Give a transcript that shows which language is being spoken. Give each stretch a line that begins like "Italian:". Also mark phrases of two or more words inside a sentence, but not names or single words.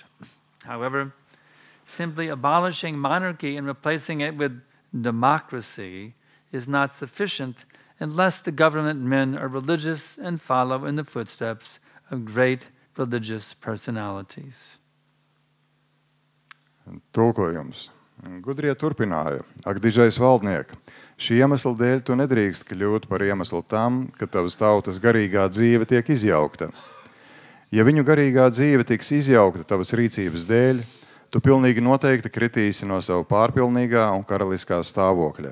English: However, simply abolishing monarchy and replacing it with democracy is not sufficient unless the government men are religious and follow in the footsteps of great religious personalities.
Latvian: Tulkojums. Gudrie turpināja. Ak, dižais valdniek, šī iemesla dēļ tu nedrīkst kļūt par iemeslu tam, ka tavas tautas garīgā dzīve tiek izjaukta. Ja viņu garīgā dzīve tiks izjaukta tavas rīcības dēļ, tu pilnīgi noteikti kritīsi no savu pārpilnīgā un karaliskā stāvokļa.